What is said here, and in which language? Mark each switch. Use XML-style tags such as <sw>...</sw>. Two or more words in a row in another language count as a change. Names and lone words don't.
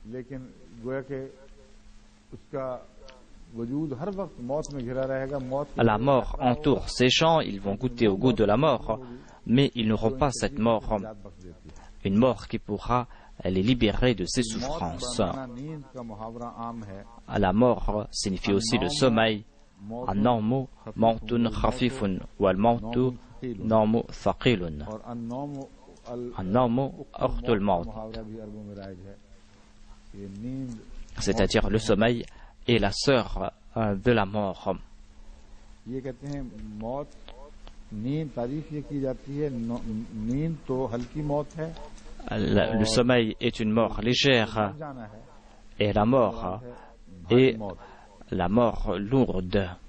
<fr>La mort entoure ces gens, ils vont goûter au goût de la mort, mais ils n'auront pas cette mort, une mort qui pourra les libérer de ces souffrances. La mort signifie aussi le sommeil.</fr> <ar>النوم موت خفيف والموت نوم ثقيل. النوم أخت الموت.</ar> <fr>C'est-à-dire le sommeil est la sœur de la mort. Le sommeil est une mort légère et la mort est la mort lourde.</fr>